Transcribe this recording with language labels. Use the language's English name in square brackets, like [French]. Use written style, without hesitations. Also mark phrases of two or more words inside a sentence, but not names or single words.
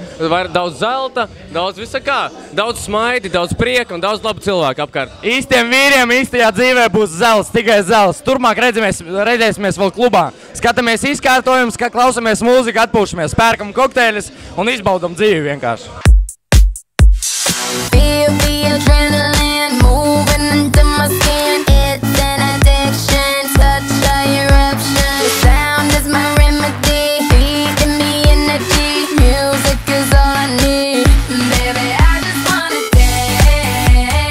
[Latvian] Var daudz zelta, daudz visa kā, daudz smaidi, daudz prieka un daudz labu cilvēku apkārt. Īstiem vīriem īstajā dzīvē būs zelts, tikai zelts. Turpmāk redzēsimies vēl klubā. Skatāmies izkārtojumus, klausamies mūziku, atpūšamies, pērkam kokteļus un izbaudam dzīvi vienkārši. [English] Feel the adrenaline moving into my skin. It's an addiction, such a eruption. The sound is my remedy, feeding me energy. Music is all I need. Baby, I just wanna dance.